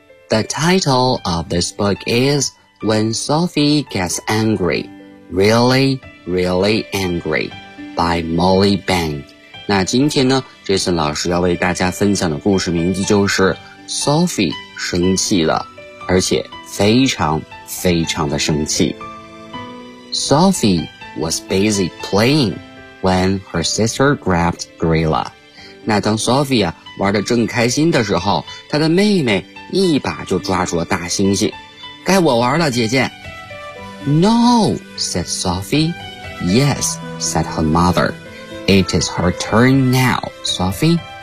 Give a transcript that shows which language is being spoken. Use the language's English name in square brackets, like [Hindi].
[English] The title of this book is When Sophie Gets Angry, Really, Really Angry by Molly Bang。 [Chinese] 那今天呢，这次老师要为大家分享的故事名字就是 Sophie 生气了，而且非常非常的生气。 [English] Sophie was busy playing when her sister grabbed Grilla。 [Chinese] 那当 Sophie 啊玩得正开心的时候，她的妹妹一把就抓住了大猩猩。该我玩了，姐姐。 [English] No, said Sophie. Yes, said her motherIt is her turn now, Sophie.